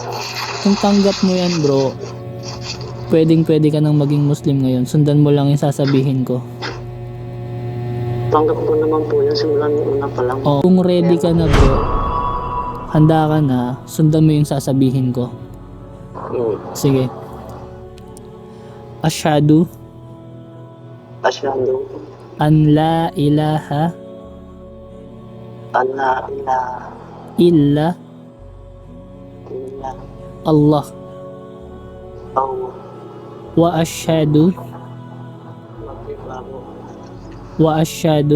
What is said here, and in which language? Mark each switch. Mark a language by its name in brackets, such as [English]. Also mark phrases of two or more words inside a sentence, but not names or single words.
[Filipino] Kung tanggap mo yan bro, pwede ka nang maging Muslim ngayon. Sundan mo lang yung sasabihin ko. Tanggap ko naman po yan simulan una pa lang. O, kung ready ka na bro, handa ka na, sundan mo yung sasabihin ko. Sige. [Arabic] أشهد أن لا إله إلا الله وأشهد وأشهد